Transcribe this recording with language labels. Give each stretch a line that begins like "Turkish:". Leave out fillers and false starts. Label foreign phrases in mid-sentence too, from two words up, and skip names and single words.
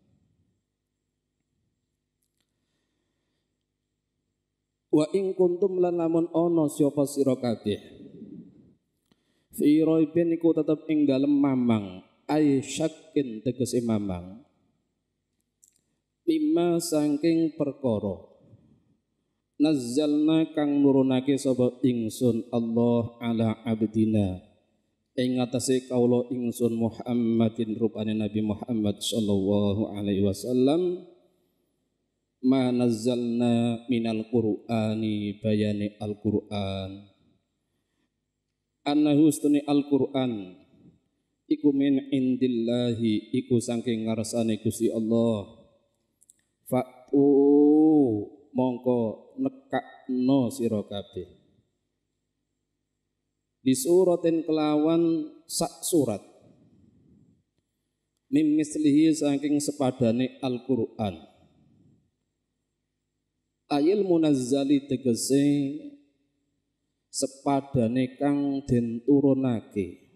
Javanese: Wa ing kuntum lan lamun ana sapa sira kabeh
Arabic: في ريب
Javanese: iku tetep ing dalem mamang ay syakin tegese mamang lima saking perkara nazzalna kang nurunake sapa ingsun Allah
Arabic: على عبدنا
Javanese: ing atase kaula ingsun Muhammadin rupane Nabi Muhammad
Arabic: صلى الله عليه وسلم ما نزلنا من القرآن
Javanese: bayani al-Qur'an annahu stuni al-Qur'an iku
Arabic: من عند الله
Javanese: iku saking ngarsane Gusti Allah. Fa'tu mongko nekakno sira kabeh di suratin kelawan sak surat
Arabic: من مثله
Javanese: saking sepadane Al-Qur'an
Arabic: أي المنزل
Javanese: tegese sepadane kang den turunake.